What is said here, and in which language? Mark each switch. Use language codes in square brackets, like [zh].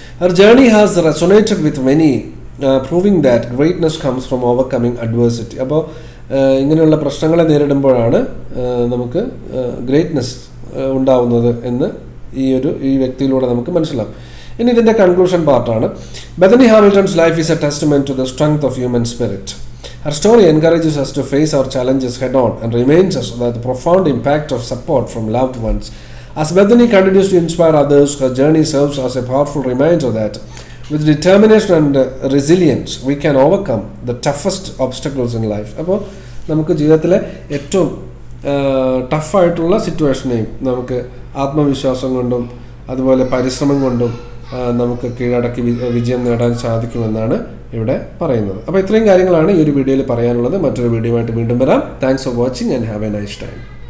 [en] Her journey has resonated with many, proving that greatness comes from overcoming adversity. [ml] അപ്പോൾ ഇങ്ങനെയുള്ള പ്രശ്നങ്ങളെ നേരിടുമ്പോഴാണ് നമുക്ക് greatness ഉണ്ടാവുന്നത് എന്ന് ഈ വ്യക്തിയിലൂടെ നമുക്ക് മനസ്സിലാവും. ഇനി ഇതിൻ്റെ കൺക്ലൂഷൻ പാർട്ടാണ്. [en] Bethany Hamilton's life is a testament to the strength of human spirit. Her story encourages us to face our challenges head-on and reminds us that the profound impact of support from loved ones. As Bethany continues to inspire others, her journey serves as a powerful reminder that with determination and resilience, we can overcome the toughest obstacles in life. [ml] അപ്പോൾ നമുക്ക് ജീവിതത്തിലെ ഏറ്റവും ടഫായിട്ടുള്ള സിറ്റുവേഷനെയും നമുക്ക് ആത്മവിശ്വാസം കൊണ്ടും അതുപോലെ പരിശ്രമം കൊണ്ടും നമുക്ക് കീഴടക്കി വിജയം നേടാൻ സാധിക്കുമെന്നാണ് ഇവിടെ പറയുന്നത്. അപ്പോൾ ഇത്രയും കാര്യങ്ങളാണ് ഈ ഒരു വീഡിയോയിൽ പറയാനുള്ളത്. മറ്റൊരു വീഡിയോയുമായിട്ട് വീണ്ടും വരാം. [en] Thanks for watching and have a nice time.